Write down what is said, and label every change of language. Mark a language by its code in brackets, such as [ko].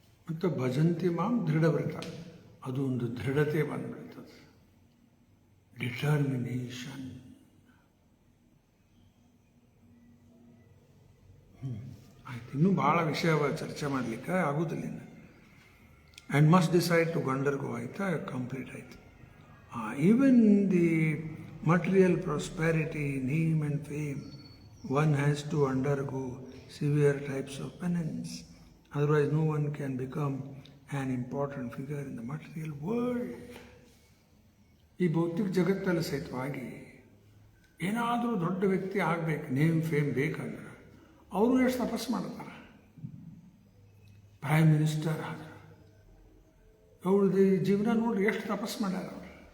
[kn] ಮತ್ತು [sa] ಭಜಂತಿ ಮಾಂ ದೃಢವ್ರತ, [kn] ಅದು ಒಂದು ದೃಢತೆ ಬಂದ್ಬಿಡ್ತದೆ. [en] Determination. [kn] ಆಯ್ತು, ಇನ್ನೂ ಭಾಳ ವಿಷಯ ಚರ್ಚೆ ಮಾಡಲಿಕ್ಕೆ ಆಗೋದಿಲ್ಲ. [en] and must decide to undergo [kn] ಆಯಿತಾ, ಕಂಪ್ಲೀಟ್ ಆಯಿತು. [en] Even the material prosperity, name and fame, one has to undergo severe types of penance. Otherwise, no one can become an important figure in the material world. [kn] ಈ ಭೌತಿಕ ಜಗತ್ತಲ್ಲಿ ಸಹಿತವಾಗಿ ಏನಾದರೂ ದೊಡ್ಡ ವ್ಯಕ್ತಿ ಆಗಬೇಕು, ನೇಮ್ ಫೇಮ್ ಬೇಕಂದ್ರೆ ಅವರು ಎಷ್ಟು ತಪಸ್ಸು ಮಾಡ್ತಾರೆ. ಪ್ರೈಮ್ ಮಿನಿಸ್ಟರ್ ಆದ್ರೆ ಅವ್ರದ್ದು ಜೀವನ ನೋಡ್ರಿ ಎಷ್ಟು ತಪಸ್ಸು ಮಾಡ್ಯಾರ ಅವರು.